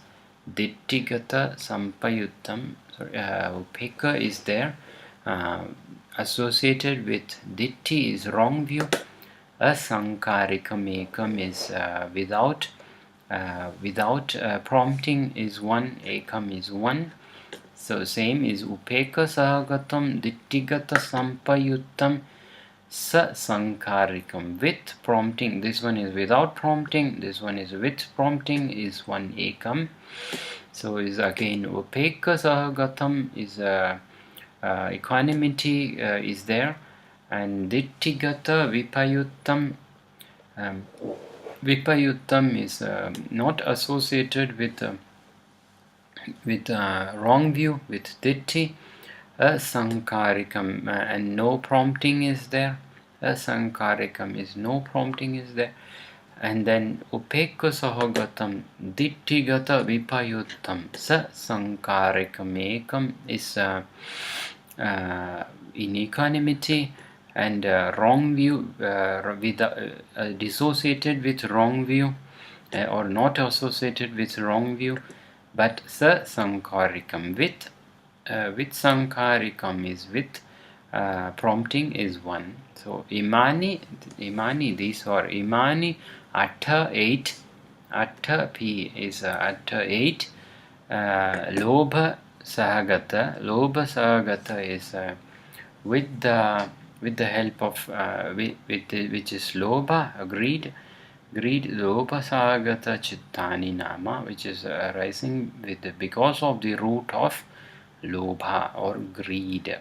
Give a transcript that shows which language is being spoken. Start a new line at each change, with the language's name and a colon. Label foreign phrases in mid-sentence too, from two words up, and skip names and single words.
Pali: Dittigata sampayuttam.
English: Upeka is there, associated with ditti is wrong view.
Pali: Asankarikam ekam
English: is without prompting is 1. Ekam is 1. So same is
Pali: upeka sahagatam dittigata sampayuttam sasankarikam
English: with prompting. This one is without prompting, this one is with prompting is 1 ekam. So is again
Pali: upeka sahagatam
English: is equanimity is there, and
Pali: dittigata vipayuttam
English: is not associated with wrong view, with ditti. Asankarikam and no prompting is there. Asankarikam is no prompting is there. And then
Pali: upeka sahagatam dittigata vipayuttam sasankarikam ekam
English: is in equanimity and wrong view, dissociated with wrong view, or not associated with wrong view, but sasankarikam with sankarikam is with prompting is 1. So imani, these are imani. Atta 8, atta p is atta 8.
Pali: Lobha Sahagata
English: is with the help of which is Lobha, greed.
Pali: Lobha Sahagata Cittāni nama,
English: which is arising because of the root of Lobha or greed.